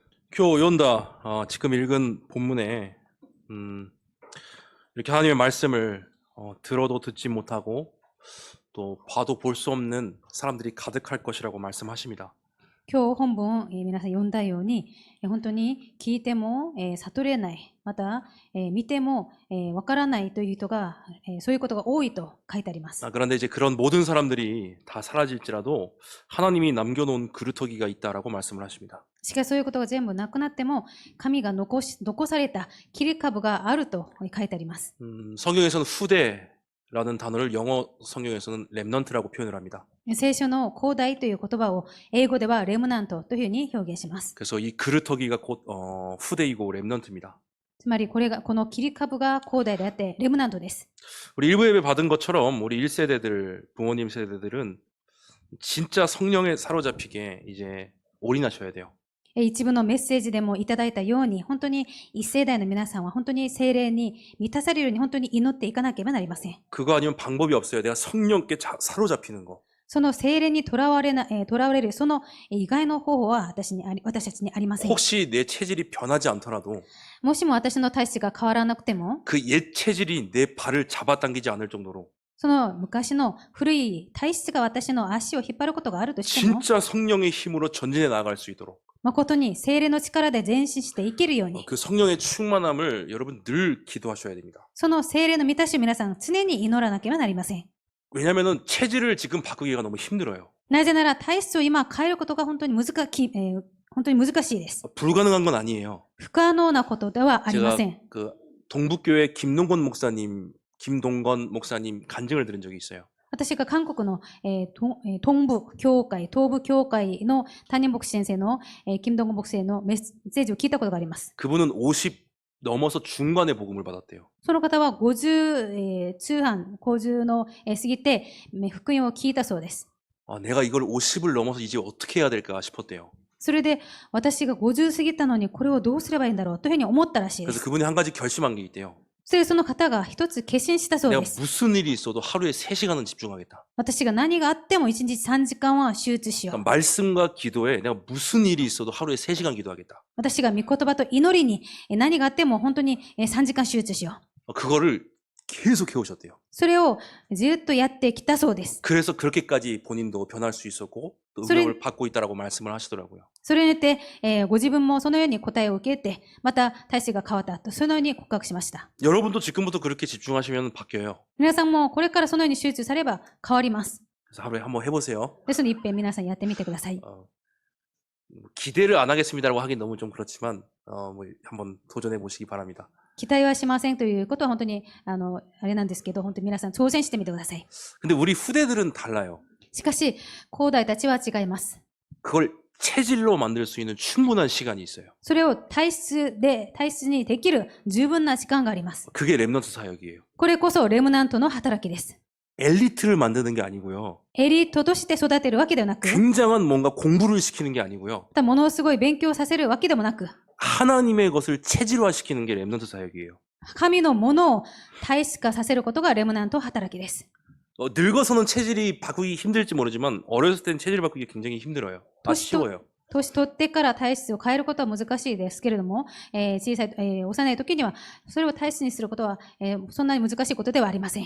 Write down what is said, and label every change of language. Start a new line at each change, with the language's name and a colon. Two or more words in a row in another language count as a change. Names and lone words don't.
Korean: 교연다 지금 읽은 본문에 이렇게 하나님의 말씀을 들어도 듣지 못하고 또 봐도 볼 수 없는 사람들이 가득할 것이라고 말씀하십니다.
Japanese: 今日本文、皆さん読んだように、本当に聞いても、悟れない、また、見ても、わからないという人が、そういうことが多いと書いてあります。
Korean: 그런데 이제 그런 모든 사람들이 다 사라질지라도 하나님이 남겨놓은 그루터기가 있다라고 말씀을 하십니다.
Japanese: しかしそういうことが全部なくなっても、神が残された切り株があると書いてあります。
Korean: 성경에서는 후대라는 단어를 영어 성경에서는 렘넌트라고 표현을 합니다.
Japanese: 聖書の後代という言葉を英語ではレムナントというふうに表現します。
Korean: 그래서 이 그루터기가 곧 후대이고 렘넌트입니다.
Japanese: つまりこの切り株が後代であってレムナントです。
Korean: 우리 일부 예배 받은 것처럼 우리 1세대들, 부모님 세대들은 진짜 성령에 사로잡히게 이제 올인하셔야 돼요.
Japanese: 一部のメッセージでもいただいたように、本当に一世代の皆さんは本当に聖霊に満たされるように本当に祈っていかなければなりません。
Korean: 그거 아니면 방법이 없어요. 내가 성령께 사로잡히는 거.
Japanese: その聖霊にとらわれるその以外の方法は私たちにありません。
Korean: 혹시 내 체질이 변하지 않더라도
Japanese: もしも私の体質が変わらなくても、
Korean: 그 옛 체질이 내 발을 잡아당기지 않을 정도로
Japanese: その昔の古い体質が私の足を引っ張ることがあるとしても、
Korean: 진짜 성령의 힘으로 전진해 나아갈 수 있도록
Japanese: 誠に聖霊の力で前進していけるように、
Korean: 그 성령의 충만함을 여러분 늘 기도하셔야 됩니다.
Japanese: その聖霊の満たしを皆さん常に祈らなければなりません。
Korean: 왜냐하면 체질을 지금 바꾸기가 너무 힘들어요.
Japanese: なぜなら体質を今変えることが本当に難しいです。
Korean: 불가능한 건 아니에요.
Japanese: 不可能なことではありま
Korean: 제가
Japanese: せん。
Korean: 그 동북교회 김동건 목사님 간증을 들은 적이 있어요.
Japanese: 私が韓国の、東部教会の谷牧師先生の、金東牧師のメッセージを聞いたことがあります。
Korean: 그분은 50 넘어서 중간에 복음을 받았대요.
Japanese: その方は50、50の、過ぎて福音を聞いたそうです。
Korean: 내가 이걸 50을 넘어서 이제 어떻게 해야 될까 싶었대요.
Japanese: それで私が50過ぎたのにこれをどうすればいいんだろうというふうに思ったらしいで
Korean: 그래서
Japanese: す。
Korean: 그분이 한 가지 결심한 게 있대요.
Japanese: それでその方が一つ決心したそう
Korean: 내가
Japanese: です。
Korean: 무슨 일이 있어도 하루에 3시간은 집중하겠다.
Japanese: 私が何があっても1日3時間は集中しよう。
Korean: 그러니까 말씀과 기도에 내가 무슨 일이 있어도 하루에 3시간 기도하겠다.
Japanese: 私が御言葉と祈りに何があっても本当に3時間集中しよう。
Korean: 그거를 계속 해오셨대요.
Japanese: それをずっとやってきたそうです。
Korean: 그래서 그렇게까지 본인도 변할 수 있었고 또 응답을 받고 있다라고 말씀을 하시더라고요.
Japanese: それによって、ご自分もそのように答えを受けて、また体制が変わったと、そのように告白しました。
Korean: 여러분도 지금부터 그렇게 집중하시면 바뀌어요.
Japanese: 皆さんもこれからそのように集中されば変わります。
Korean: 그래서 하루에 한번 해보세요.
Japanese: ですので、一遍皆さんやってみてください。
Korean: 기대를 안 하겠습니다라고 하긴 너무 좀 그렇지만 한번 도전해 보시기 바랍니다.
Japanese: 期待はしませんということは本当にあれなんですけど、本当に皆さん挑戦してみてください。
Korean: 근데 우리 후대들은 달라요.
Japanese: しかし、後代たちは違います。
Korean: 그걸 체질로 만들 수 있는 충분한 시간이 있어요.
Japanese: それを体質にできる十分な時間があります。
Korean: 그게 렘넌트 사역이에요.
Japanese: これこそレムナントの働きです。
Korean: 엘리트를 만드는 게 아니고요.
Japanese: エリートとして育てるわけではなく、
Korean: 굉장한 뭔가 공부를 시키는 게 아니고요.
Japanese: またものすごい勉強させるわけでもなく、
Korean: 하나님의 것을 체질화시키는 게 렘넌트 사역이에요.
Japanese: 神のものを体質化させることがレムナント働きです。
Korean: 늙어서는 체질이 바꾸기 힘들지 모르지만 어렸을 땐 체질 바꾸기 굉장히 힘들어요. 쉬워요.
Japanese: 年取ってから体質を変えることは難しいですけれども、幼い時にはそれを体質にすることは、そんなに難しいことではありません。